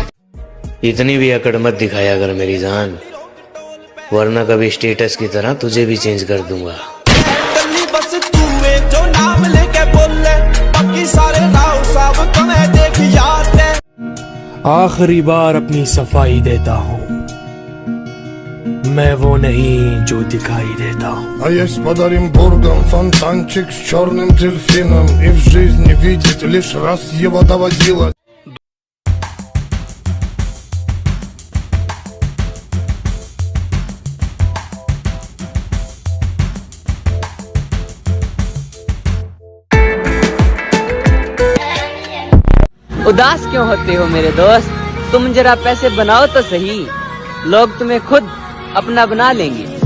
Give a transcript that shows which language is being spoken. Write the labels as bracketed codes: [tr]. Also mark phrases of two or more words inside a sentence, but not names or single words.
[hi] इतनी भी अकड़ मत दिखाया अगर मेरी जान, वरना कभी स्टेटस की तरह तुझे भी चेंज कर दूंगा। बस तू जो नाम लेके बोले, बाकी सारे राव साहब तुम्हें देख याद है। आखिरी बार अपनी सफाई देता हूँ, मैं वो नहीं जो दिखाई देता हूँ। [ru] А есть под Оренбургом фонтанчик с черным дельфином, и в жизни видеть лишь раз его доводилось. [hi] उदास क्यों होते हो मेरे दोस्त, तुम जरा पैसे बनाओ तो सही, लोग तुम्हें खुद अपना बना लेंगे।